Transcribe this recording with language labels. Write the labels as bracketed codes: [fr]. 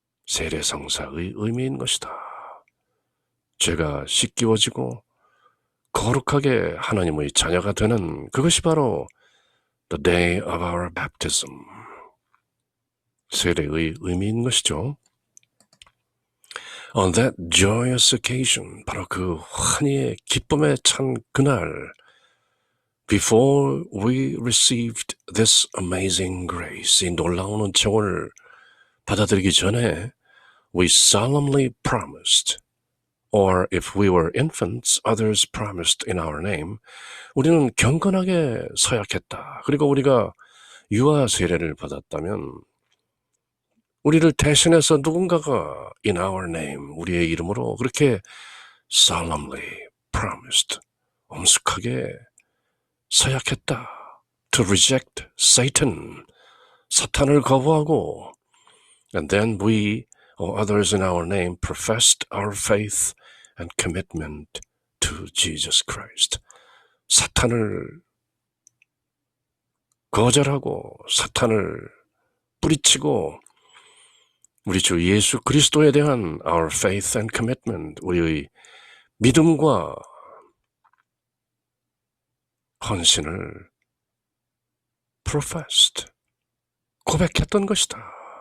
[ko] 세례성사의 의미인 것이다. 죄가 씻기워지고 거룩하게 하나님의 자녀가 되는 그것이 바로 [en] the day of our baptism, [ko] 세례의 의미인 것이죠. [en] On that joyous occasion, [ko] 바로 그 환희의 기쁨에 찬 그날, [en] before we received this amazing grace, [ko] 이 놀라운 은총을 받아들이기 전에 [en] we solemnly promised, or if we were infants, others promised in our name, [ko] 우리는 경건하게 서약했다. 그리고 우리가 유아 세례를 받았다면 우리를 대신해서 누군가가 [en] in our name, [ko] 우리의 이름으로 그렇게 [en] solemnly promised, [ko] 엄숙하게 서약했다. [en] To reject Satan, [ko] 사탄을 거부하고, [en] and then we or others in our name professed our faith and commitment to Jesus Christ. [ko] 사탄을 거절하고 사탄을 뿌리치고 우리 주 예수 그리스도에 대한 [en] our faith and commitment, [ko] 우리의 믿음과 헌신을 professed, 고백했던 것이다.